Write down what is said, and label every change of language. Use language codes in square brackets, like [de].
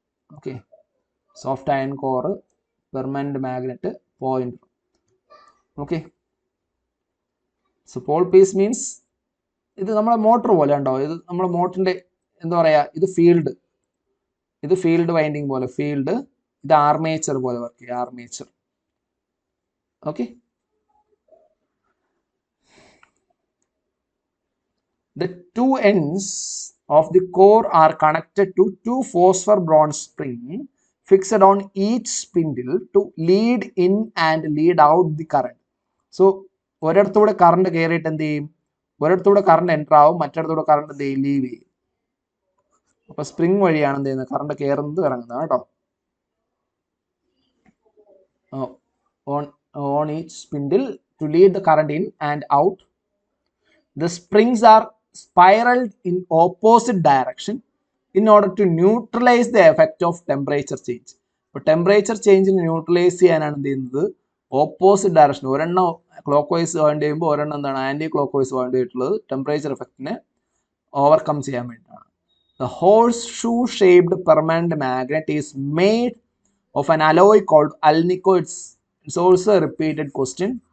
[en] Okay, soft iron core, permanent magnet, pointer. [ml] Okay, so Paul piece means ഇത് നമ്മുടെ motor പോലെ ഉണ്ടോ, ഇത് നമ്മുടെ മോട്ടറിന്റെ എന്താ പറയാ, ഇത് ഫീൽഡ് വൈൻഡിങ് പോലെ, ഫീൽഡ്. ഇത് ആർമേച്ചർ പോലെ വർക്ക് ചെയ്യുക, armature. [en] Okay, the two ends of the core are connected to two phosphor bronze springs fixed on each spindle to lead in and lead out the current. [ml] So ഒരിടത്തൂടെ current കയറിയിട്ട് എന്ത് ചെയ്യും, ഒരിടത്തൂടെ current enter ആവും, മറ്റിടത്തൂടെ current എന്ത് ചെയ്യും, leave ചെയ്യും. അപ്പൊ spring വഴിയാണ് എന്ത് ചെയ്യുന്നത്, കറണ്ട് കയറുന്നത് ഇറങ്ങുന്നത് കേട്ടോ. [en] on each spindle to lead the current in and out. The springs are spiraled in opposite direction in order to neutralize the effect of temperature change. [ml] അപ്പോൾ ടെമ്പറേച്ചർ ചേഞ്ചിന് ന്യൂട്രലൈസ് ചെയ്യാനാണ് എന്ത് ചെയ്യുന്നത്, ഓപ്പോസിറ്റ് ഡയറക്ഷൻ. ഒരെണ്ണം clock vice വേണ്ടി ചെയ്യുമ്പോൾ ഒരെണ്ണം എന്താണ്, anti clock vice വേണ്ടി ചെയ്തിട്ടുള്ളത് ടെമ്പറേച്ചർ എഫക്റ്റിനെ ഓവർകം ചെയ്യാൻ വേണ്ടിയിട്ടാണ്. [en] The horseshoe shaped permanent magnet is made of an alloy called alnico. It's also a repeated question.